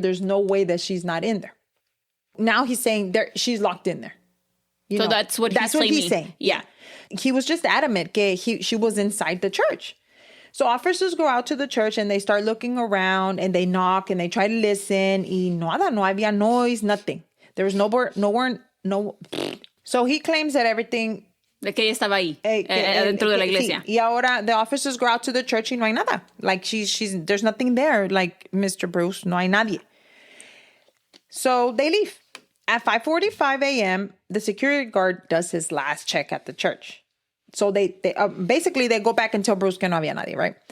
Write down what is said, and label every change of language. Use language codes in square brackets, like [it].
[en] There's no way that she's not in there. Now he's saying she's locked in there. That's what he's saying. Yeah. He was just adamant that she was inside the church. So officers go out to the church and they start looking around and they knock and they try to listen. [es] Y nada, no había [en] noise, nothing. There was no. So he claims that everything. [es] De que ella estaba ahí, dentro de la iglesia. Sí. Y ahora [en] the officers go out to the church [es] y no hay nada. [en] Like there's nothing there. Like, Mr. Bruce, [es] no hay nadie. [en] So they leave. At 5:45 a.m., the security guard does his last check at the church. So they basically they go back and tell Bruce [es] que no había nadie, [en] right?